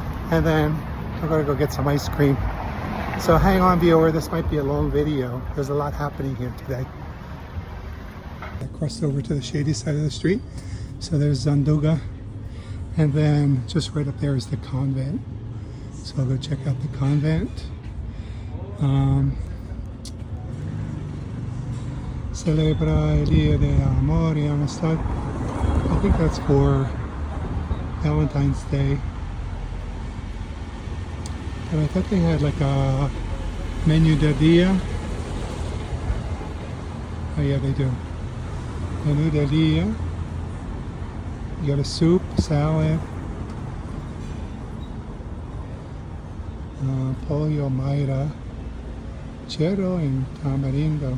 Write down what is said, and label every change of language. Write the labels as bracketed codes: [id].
[en] And then I'm going to go get some ice cream. So hang on, viewer, this might be a long video. There's a lot happening here today. I crossed over to the shady side of the street. So there's Zanduga. And then just right up there is the convent. So I'll go check out the convent. [es] Celebra el Día de Amor y Amistad. [en] I think that's for Valentine's Day. And I thought they had like a menu del día. Oh yeah, they do. Menu del día. You got a soup, salad, pollo mayra, cerdo and tamarindo.